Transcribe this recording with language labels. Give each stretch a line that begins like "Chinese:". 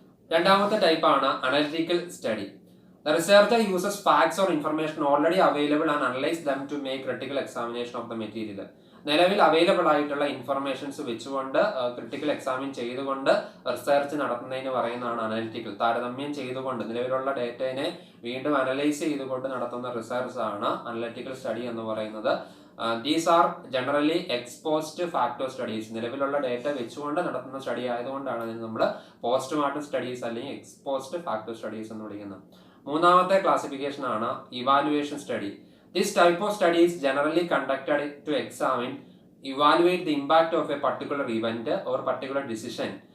Malayalam: രണ്ടാമത്തെ ടൈപ്പാണ് analytical study.
English: The researcher uses facts or information already available and analyze them to make critical examination of the material.
Malayalam: നിലവിൽ available ആയിട്ടുള്ള informations വെച്ചുകൊണ്ട് critical examine ചെയ്തുകൊണ്ട് research നടത്തുന്നതിന് പറയുന്നതാണ് analytical. താരതമ്യം ചെയ്തുകൊണ്ട് നിലവിലുള്ള ഡേറ്റയെ വീണ്ടും അനലൈസ് ചെയ്തുകൊണ്ട് നടത്തുന്ന റിസർച്ച് ആണ് അനലിറ്റിക്കൽ സ്റ്റഡി എന്ന് പറയുന്നത്.
English: These are generally exposed factor studies.
Malayalam: നിലവിലുള്ള ഡേറ്റ വെച്ചുകൊണ്ട് നടത്തുന്ന സ്റ്റഡി ആയതുകൊണ്ടാണ് ഇതിന് നമ്മൾ പോസ്റ്റ്മോർട്ടം സ്റ്റഡീസ് അല്ലെങ്കിൽ എക്സ്പോസ്ഡ് ഫാക്ടർ സ്റ്റഡീസ് എന്ന് വിളിക്കുന്നത്. മൂന്നാമത്തെ ക്ലാസിഫിക്കേഷൻ ആണ് evaluation study.
English: This type of study is generally conducted to evaluate the impact of a particular event or particular decision.